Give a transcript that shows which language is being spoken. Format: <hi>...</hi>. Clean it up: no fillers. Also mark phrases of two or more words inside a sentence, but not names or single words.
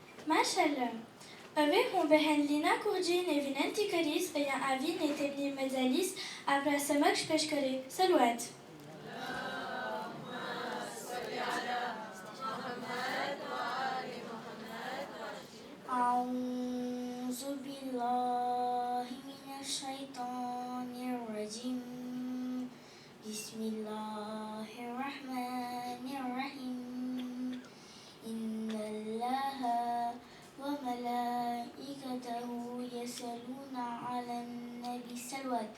<gu>માશાલ્લાહ. હવે હું બહેન લીના કુરજીને વિનંતી કરીશ અહીંયા આવીને તેમની મજાલીસ આપણા સમક્ષ પેશ કરે. સલવાત.</gu> <ar>أعوذ بالله من الشيطان الرجيم بسم الله الرحمن الرحيم إن الله وملائكته يصلون على النبي صلوات</ar>